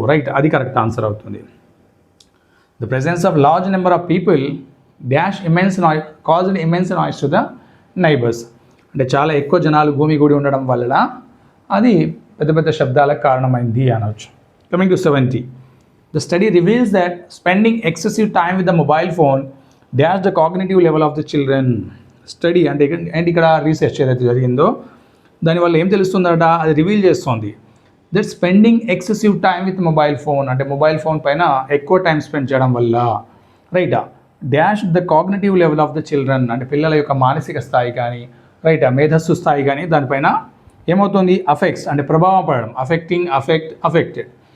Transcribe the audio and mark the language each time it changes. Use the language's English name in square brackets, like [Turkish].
[English] right, [Telugu] అది correct answer అవుతుంది. [English] The presence of large number of people dash immense noise caused immense noise to the neighbours. [Telugu] అంటే చాలా ఎక్కువ జనాలు భూమి కూడి ఉండడం వల్ల అది పెద్ద పెద్ద శబ్దాలకు కారణమైంది అనవచ్చు. [English] Coming to 70. The study reveals that spending excessive time with the mobile phone dash the cognitive level of the children. [Telugu] Study అంటే ఇక్కడ రీసెర్చ్ ఏదైతే జరిగిందో దానివల్ల ఏం తెలుస్తుందట, అది రివీల్ చేస్తుంది. [English] that spending excessive time with mobile phone [Telugu] అంటే మొబైల్ ఫోన్ పైన ఎక్కువ టైం స్పెండ్ చేయడం వల్ల right [English] dash the cognitive level of the children [Telugu] అంటే పిల్లల యొక్క మానసిక స్థాయి కానీ రైట్ మేధస్సు స్థాయి కానీ దానిపైన ఏమవుతుంది, అఫెక్ట్స్ అంటే ప్రభావం పడడం, అఫెక్టెడ్.